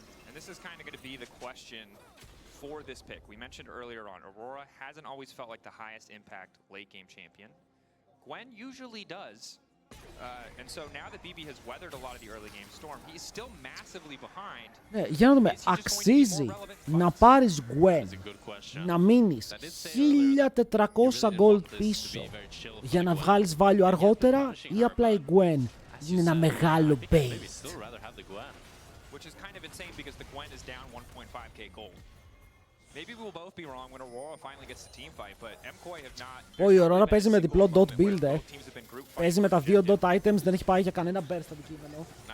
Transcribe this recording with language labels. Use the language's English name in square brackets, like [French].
[English] And this is kind of going to be the question for this pick. We mentioned earlier on, Aurora hasn't always felt like the highest impact late game champion. Gwen usually does. And so now that BB has weathered a lot of the early game storm, he's still massively behind. [Greek] Ναι, για να δούμε, αξίζει να πάρεις Gwen, να μείνεις 1400 gold πίσω για να βγάλεις value αργότερα ή απλά η Gwen είναι ένα μεγάλο bait. [English] Which is kind of insane because the Gwen is down 1.5k gold. Maybe we'll both be wrong when Aurora finally gets the team fight, but Mkoi have not... [Greek] Η Aurora παίζει με διπλό dot build, Παίζει με τα δύο dot items, δεν έχει πάει για κανένα burst αντικείμενο.